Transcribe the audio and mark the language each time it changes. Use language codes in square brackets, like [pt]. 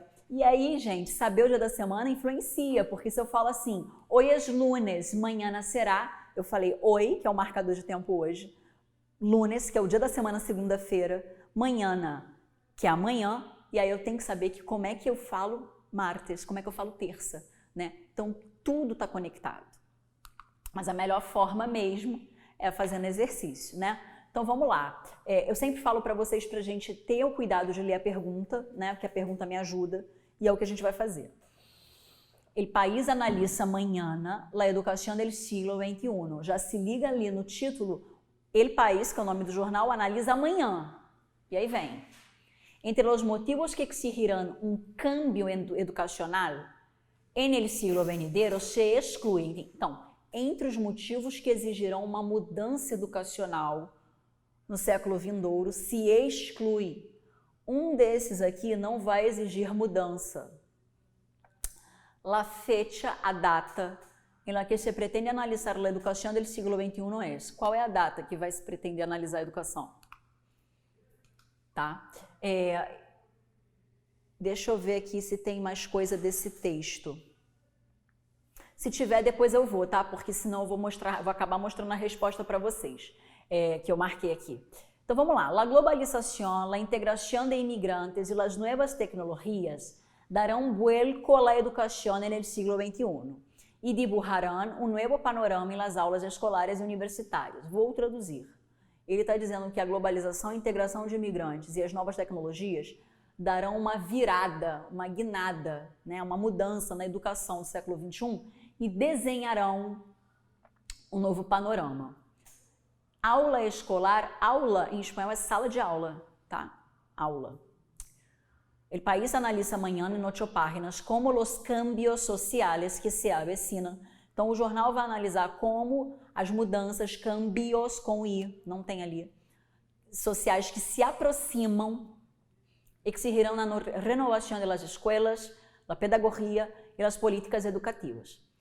[pt] E aí, gente, saber o dia da semana influencia, porque se eu falo assim, hoje é lunes, [es] mañana será, [pt] eu falei hoje, que é o marcador de tempo hoje, lunes, que é o dia da semana, segunda-feira, mañana, que é amanhã, e aí eu tenho que saber que como é que eu falo martes, como é que eu falo terça, né? Então, tudo está conectado. Mas a melhor forma mesmo é fazendo exercício, né? Então, vamos lá. Eu sempre falo para vocês pra gente ter o cuidado de ler a pergunta, né? Porque a pergunta me ajuda e é o que a gente vai fazer. [es] El país analiza mañana la educación del siglo XXI. [pt] Já se liga ali no título, El País, que é o nome do jornal, analisa amanhã. E aí vem. [es] Entre los motivos que exigirán un cambio educacional en el siglo venidero [pt] se excluem. Então, entre os motivos que exigirão uma mudança educacional no século vindouro, se exclui. Um desses aqui não vai exigir mudança. [es] La fecha, [pt] a data, em la que se pretende analisar a educação do século XXI é. Qual é a data que vai se pretender analisar a educação? Tá? Deixa eu ver aqui se tem mais coisa desse texto. Se tiver, depois eu vou, tá? Porque senão eu vou acabar mostrando a resposta para vocês, que eu marquei aqui. Então vamos lá. [es] La globalización, la integración de inmigrantes y las nuevas tecnologías darán vuelco a la educación en el siglo XXI y dibujarán un nuevo panorama en las aulas escolares [pt] e universitárias. Vou traduzir. Ele está dizendo que a globalização, a integração de imigrantes e as novas tecnologias darão uma virada, uma guinada, né, uma mudança na educação do século XXI e desenharão um novo panorama. Aula escolar, aula em espanhol é sala de aula, tá? Aula. [es] El país analiza mañana en 8 páginas como los cambios sociales que se avecinan. [pt] Então o jornal vai analisar como as mudanças, cambios com i, não tem ali, sociais que se aproximam, exigirão [es] la renovación de las escuelas, la pedagogía y las políticas educativas.